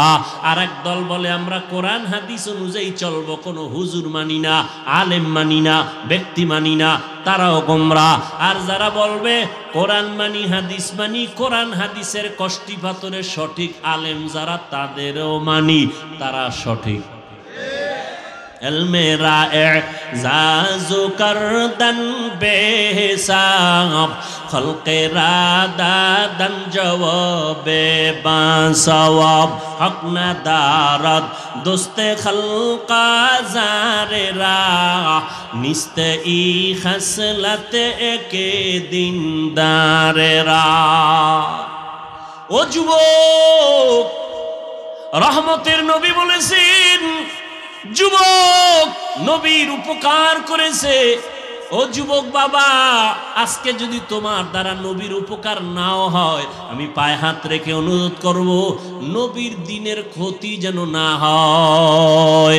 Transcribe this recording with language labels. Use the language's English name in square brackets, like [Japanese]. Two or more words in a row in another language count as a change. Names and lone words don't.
[Bangla] আর এক দল বলে আমরা কোরআন হাদিস অনুযায়ী চলবো, কোনো হুজুর মানি না, আলেম মানি না, ব্যক্তি মানি না, তারাও গোমরা। আর যারা বলবে কোরআন মানি, হাদিস মানি, কোরআন হাদিসের কষ্টি পাথরের সঠিক আলেম যারা, তাদেরও মানি, তারা সঠিক। [Persian] مر اعزاز کردن بی‌حساب خلق را دادن جواب باصواب حق ندارد دوست خلق آزار را نیست این خصلت یکی دیندار را. [Bangla] ओ যুবক, রহমতের নবী বলেছেন যুবক নবীর উপকার করেছে। ও যুবক বাবা, আজকে যদি তোমার দ্বারা নবীর উপকার নাও হয়, আমি পায়ে হাত রেখে অনুরোধ করব নবীর দিনের ক্ষতি যেন না হয়।